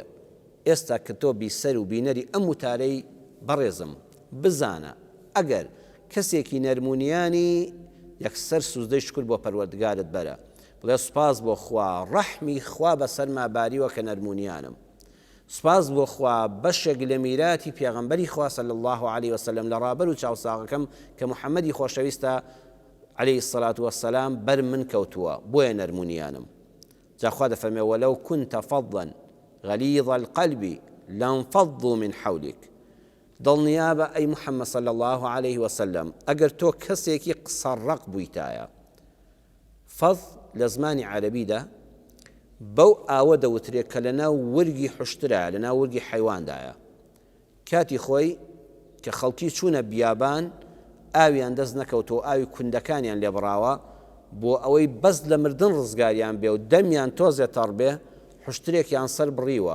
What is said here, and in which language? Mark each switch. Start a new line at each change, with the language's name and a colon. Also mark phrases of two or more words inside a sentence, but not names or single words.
Central Kurdish: ئێستا کە تۆ بیسەر و بینەری ئەم وتارەی بەڕێزم بزانە، ئەگەر کەسێکی نەرمونیانی یەکسەر سوزدەی شکر بۆ پەروەردگارت بەرە، بڵێ سوپاس بۆ خوا، ڕەحمی خوا بەسەرما باریوە کە نەرمونیانم. سپاس بۆ خوا بەشێک لە میراتی پێغەمبەری خوا
Arabic: صلی الله عليه وسلم
Central Kurdish: لە ڕابەر و چاوساغەکەم کە محەممەدی خۆشەویستە
Arabic: عليه الصلاة والسلام
Central Kurdish: بەر من کەوتووە، بۆیە نەرمونیانم. جا خوا دەفەرمێ:
Arabic: وەلەو كنت فظا غليظ القلب لانفضوا من حولك.
Central Kurdish: دڵنیابە ئەی محەممەد
Arabic: صلی الله عليه وسلم
Central Kurdish: ئەگەر تۆ کەسێکی قسەڕەق بوویتایە. فەض لە زمانی عەرەبیدا بەو ئاوە دەوترێت کە لەناو وەرگی حوشترایە، لەناو وەرگی حەیواندایە. کاتی خۆی کە خەڵکی چوونە بیابان ئاویان دەست نەکەوتەوە، ئاوی کوندەکانیان لێبڕاوە بۆ ئەوەی بەس لە مردن ڕزگاریان بێ و دەمیان تۆزێ تەڕ بێ، حوشترێکیان سەر بڕیوە.